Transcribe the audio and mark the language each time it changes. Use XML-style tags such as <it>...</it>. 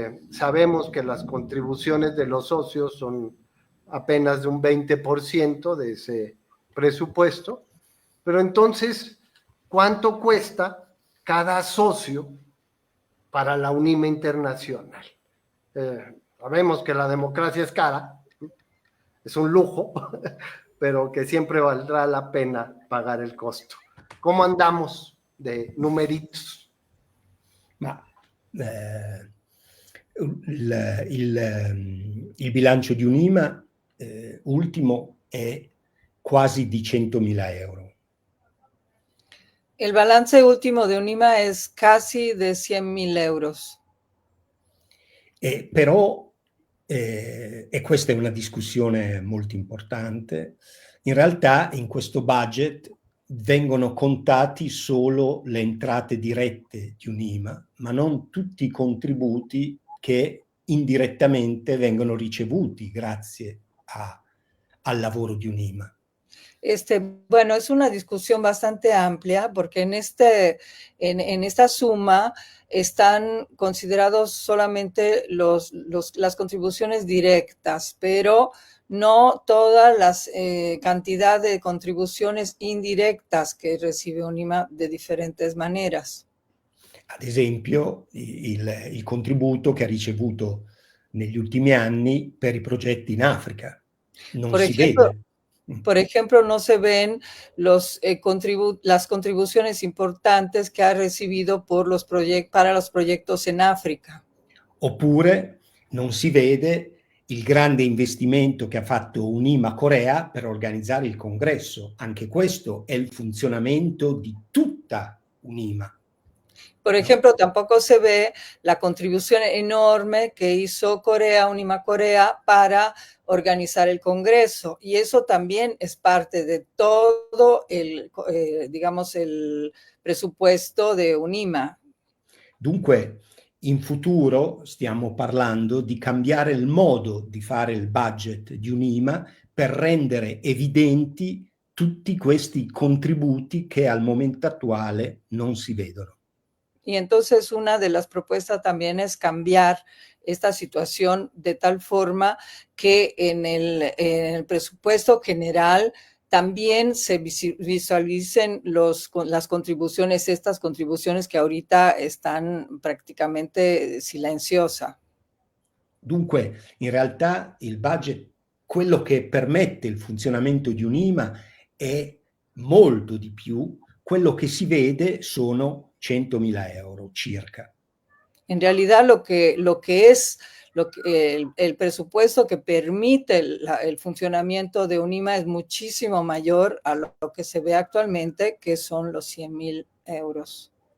<es>Sabemos que las contribuciones de los socios son apenas de un 20% de ese presupuesto, pero entonces, ¿cuánto cuesta cada socio para la UNIMA Internacional? Sabemos que la democracia es cara, es un lujo, pero que siempre valdrá la pena pagar el costo. ¿Cómo andamos de numeritos?</es> <it>Ma il bilancio di UNIMA ultimo è quasi di 100.000 euro.</it> <es>El balance último de UNIMA es casi de 100.000 euros.</es> <it>Però, e questa è una discussione molto importante, in realtà in questo budget vengono contati solo le entrate dirette di UNIMA, ma non tutti i contributi che indirettamente vengono ricevuti grazie al lavoro di UNIMA.</it> <es>Bueno, es una discusión bastante amplia porque en esta suma están considerados solamente las contribuciones directas, pero no todas las cantidad de contribuciones indirectas que recibe UNIMA de diferentes maneras.</es> <it>Ad esempio, il contributo che ha ricevuto negli ultimi anni per i progetti in Africa. Non</it> <es>Por</es> <it>si</it> <es>ejemplo,</es> <it>vede.</it> <es>Por ejemplo, no se ven las contribuciones importantes que ha recibido para los proyectos en África.</es> <it>Oppure non si vede il grande investimento che ha fatto Unima Corea per organizzare il congresso. Anche questo è il funzionamento di tutta Unima.</it> <es>Por ejemplo, tampoco se ve la contribución enorme que hizo Unima Corea, para organizar el Congreso. Y eso también es parte de todo digamos, el presupuesto de Unima.</es> <it>Dunque, in futuro stiamo parlando di cambiare il modo di fare il budget di Unima per rendere evidenti tutti questi contributi che al momento attuale non si vedono.</it> <es>Y entonces una de las propuestas también es cambiar esta situación de tal forma que en el presupuesto general también se visualicen las contribuciones, estas contribuciones que ahorita están prácticamente silenciosas.</es> <it>Dunque, in realtà il budget, quello che permette il funzionamento di Unima è molto di più, quello che si vede sono 100.000 euro circa.</it> <es>En realidad el presupuesto que permite el funcionamiento de UNIMA es muchísimo mayor a lo que se ve actualmente, que son los 100.000 euros.</es>